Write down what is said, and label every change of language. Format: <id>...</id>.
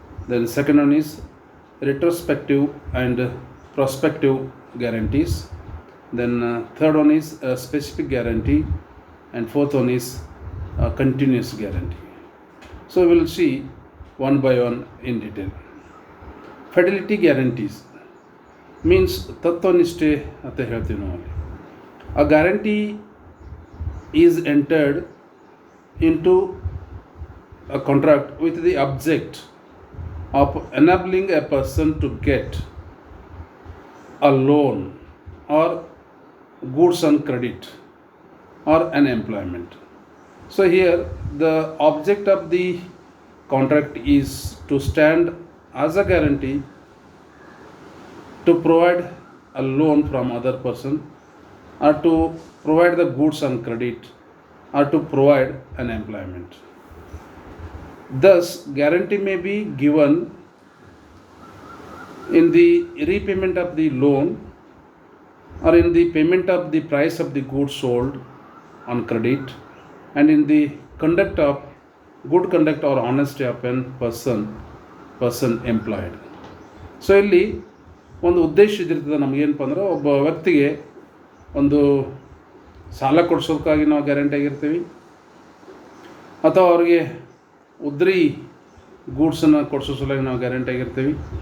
<en>Then second one is retrospective and prospective guarantees. Then third one is a specific guarantee, and fourth one is a continuous guarantee. So we will see one by one in detail. Fidelity guarantees means</en> <kn>ತತ್ವನಿಷ್ಠೆ ಅಂತ ಹೇಳ್ತೀವಿ ನಾವು.</kn> <en>A guarantee is entered into a contract with the object of enabling a person to get a loan or goods on credit or an employment. So here the object of the contract is to stand as a guarantee to provide a loan from other person, or to provide the goods on credit, or to provide an employment. Thus, guarantee may be given in the repayment of the loan or in the payment of the price of the goods sold on credit, and in the conduct of good conduct or honesty of a person employed.</en> <kn>So ಇಲ್ಲಿ ಒಂದು ಉದ್ದೇಶ ಇದಿರ್ತದೆ ನಮಗೇನಪ್ಪ ಅಂದ್ರೆ, ಒಬ್ಬ ವ್ಯಕ್ತಿಗೆ ಒಂದು ಸಾಲ ಕೊಡಿಸೋದಕ್ಕಾಗಿ ನಾವು guarantee ಆಗಿರ್ತೀವಿ, ಅಥವಾ ಅವ್ರಿಗೆ ಉದ್ರಿ ಗೂಡ್ಸನ್ನು ಕೊಡಿಸೋ ಸಲುವಾಗಿ ನಾವು ಗ್ಯಾರಂಟಿ ಆಗಿರ್ತೀವಿ.</kn>